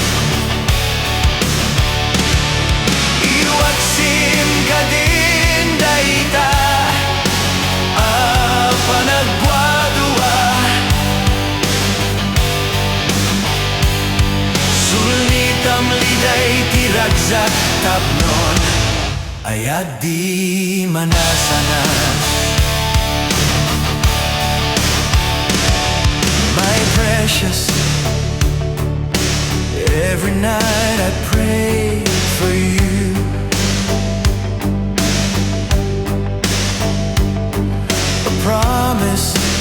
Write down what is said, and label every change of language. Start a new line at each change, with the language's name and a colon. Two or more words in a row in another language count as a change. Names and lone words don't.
Iloko: iwaksim ka din dayta panagwadua sulnitam liday tiragsak tapnon ayat di manasanas
English: my precious every night I pray for you a promise